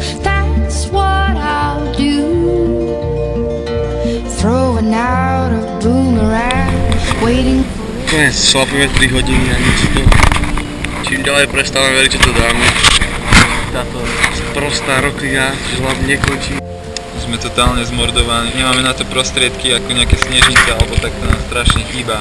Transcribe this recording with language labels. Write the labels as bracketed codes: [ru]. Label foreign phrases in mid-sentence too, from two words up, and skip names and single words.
[en] That's what I'll do. Throwing out a boomerang, waiting. [sk] Konec, šlapeme 3 hodiny a nič to. Čím ďalej prestávame veriť, že to dáme. Táto sprostá roklina žlab nekončí. Sme totálne zmordovaní, nemáme na to prostriedky ako nejaké snežnice, alebo tak to nám strašne chýba.